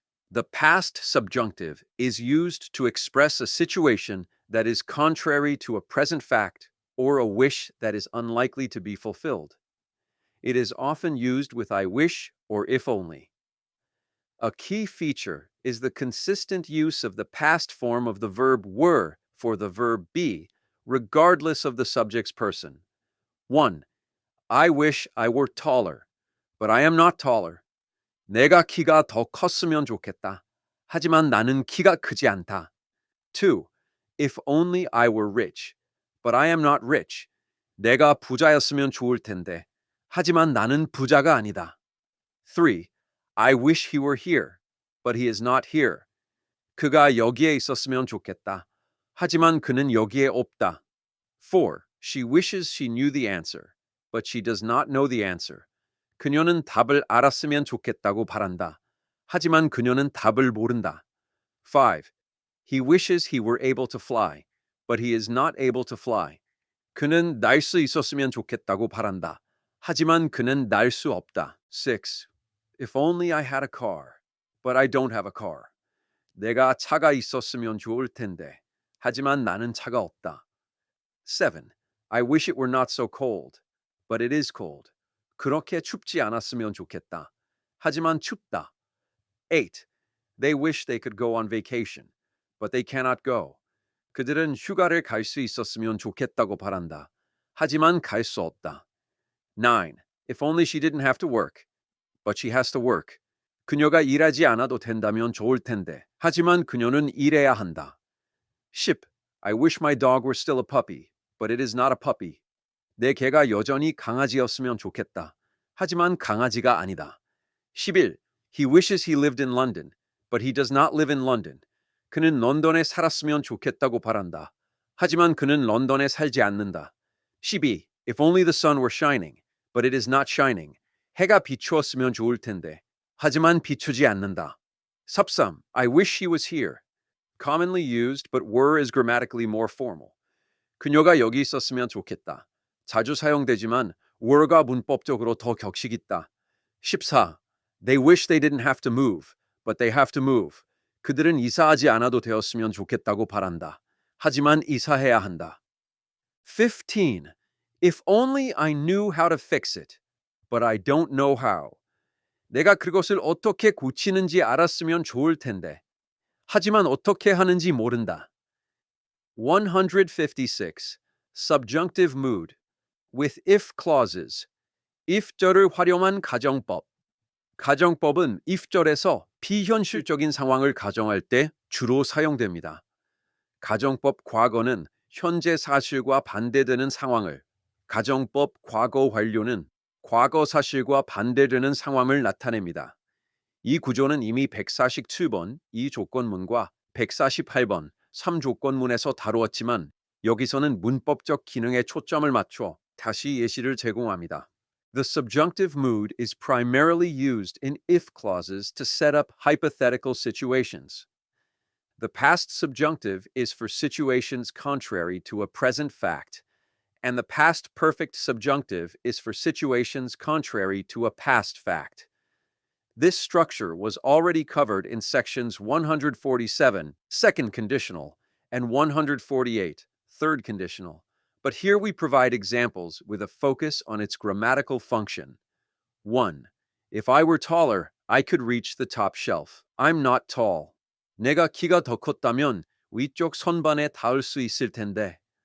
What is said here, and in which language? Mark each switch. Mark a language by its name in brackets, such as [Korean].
[English] The past subjunctive is used to express a situation that is contrary to a present fact or a wish that is unlikely to be fulfilled. It is often used with I wish or if only. A key feature is the consistent use of the past form of the verb were for the verb be, regardless of the subject's person. 1. I wish I were taller, but I am not taller. [Korean] 내가 키가 더 컸으면 좋겠다. 하지만 나는 키가 크지 않다. [English] 2. If only I were rich, but I am not rich. [Korean] 내가 부자였으면 좋을 텐데. 하지만 나는 부자가 아니다. [English] 3. I wish he were here, but he is not here. [Korean] 그가 여기에 있었으면 좋겠다. 하지만 그는 여기에 없다. [English] 4. She wishes she knew the answer, but she does not know the answer. [Korean] 그녀는 답을 알았으면 좋겠다고 바란다. 하지만 그녀는 답을 모른다. [English] 5. He wishes he were able to fly, but he is not able to fly. [Korean] 그는 날 수 있었으면 좋겠다고 바란다. 하지만 그는 날 수 없다. [English] 6. If only I had a car, but I don't have a car. [Korean] 내가 차가 있었으면 좋을 텐데. 하지만 나는 차가 없다. [English] 7. I wish it were not so cold, but it is cold. [Korean] 그렇게 춥지 않았으면 좋겠다. 하지만 춥다. [English] 8. They wish they could go on vacation, but they cannot go. [Korean] 그들은 휴가를 갈 수 있었으면 좋겠다고 바란다. 하지만 갈 수 없다. [English] 9. If only she didn't have to work, but she has to work. [Korean] 그녀가 일하지 않아도 된다면 좋을 텐데. 하지만 그녀는 일해야 한다. [English] 10. I wish my dog were still a puppy, but it is not a puppy. [Korean] 내 개가 여전히 강아지였으면 좋겠다. 하지만 강아지가 아니다. [English] 11. He wishes he lived in London, but he does not live in London. [Korean] 그는 런던에 살았으면 좋겠다고 바란다. 하지만 그는 런던에 살지 않는다. [English] 12. If only the sun were shining, but it is not shining. [Korean] 해가 비추었으면 좋을 텐데. 하지만 비추지 않는다. [English] 13. I wish she was here. Commonly used, but were is grammatically more formal. [Korean] 그녀가 여기 있었으면 좋겠다. 자주 사용되지만 were가 문법적으로 더 격식 있다. [English] 14. They wish they didn't have to move, but they have to move. [Korean] 그들은 이사하지 않아도 되었으면 좋겠다고 바란다. 하지만 이사해야 한다. [English] 15. If only I knew how to fix it, but I don't know how. [Korean] 내가 그것을 어떻게 고치는지 알았으면 좋을 텐데. 하지만 어떻게 하는지 모른다. [English] 156. Subjunctive mood. With if clauses. [Korean] if절을 활용한 가정법. 가정법은 if절에서 비현실적인 상황을 가정할 때 주로 사용됩니다. 가정법 과거는 현재 사실과 반대되는 상황을, 가정법 과거 완료는 과거 사실과 반대되는 상황을 나타냅니다. 이 구조는 이미 147번 2조건문과 148번 3조건문에서 다루었지만 여기서는 문법적 기능에 초점을 맞춰 다시 예시를 제공합니다. [English] The subjunctive mood is primarily used in if clauses to set up hypothetical situations. The past subjunctive is for situations contrary to a present fact, and the past perfect subjunctive is for situations contrary to a past fact. This structure was already covered in sections 147, second conditional, and 148, third conditional. But here we provide examples with a focus on its grammatical function. 1. If I were taller, I could reach the top shelf. I'm not tall. [Korean] 내가 키가 더 컸다면 위쪽 선반에 닿을 수 있을 텐데.